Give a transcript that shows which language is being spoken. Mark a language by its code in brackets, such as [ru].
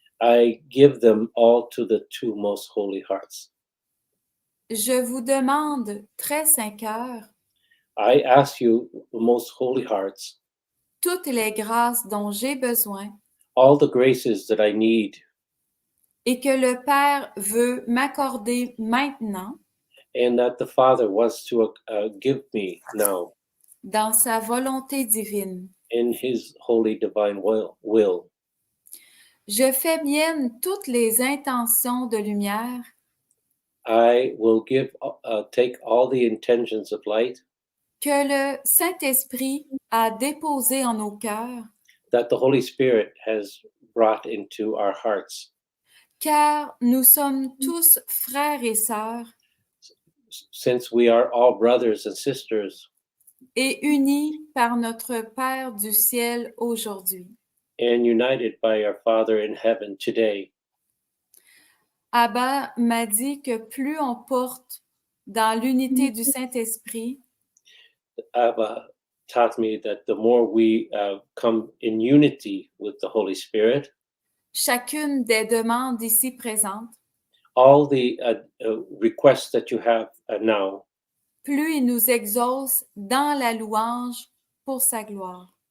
[en] I give them all to the two most holy hearts. [fr] Je vous demande, très saints cœurs, [en] I ask you, most holy hearts, [fr] toutes les grâces dont j'ai besoin [en] all the graces that I need [fr] et que le Père veut m'accorder maintenant [en] and that the Father wants to give me now [fr] dans sa volonté divine. [en] in his holy divine will. [fr] Je fais mienne toutes les intentions de lumière [en] I will take all the intentions of light [fr] que le Saint-Esprit a déposées en nos cœurs, [en] that the Holy Spirit has brought into our hearts, [fr] car nous sommes tous frères et sœurs [en] since we are all brothers and sisters [fr] et unis par notre Père du ciel aujourd'hui. [en] and united by our Father in heaven today. [fr] Abba m'a dit que plus on porte dans l'unité du Saint-Esprit, [en] Abba taught me that the more we come in unity with the Holy Spirit, [fr] chacune des demandes ici présentes, [en] all the requests that you have now, [fr] plus il nous exauce dans la louange pour sa gloire.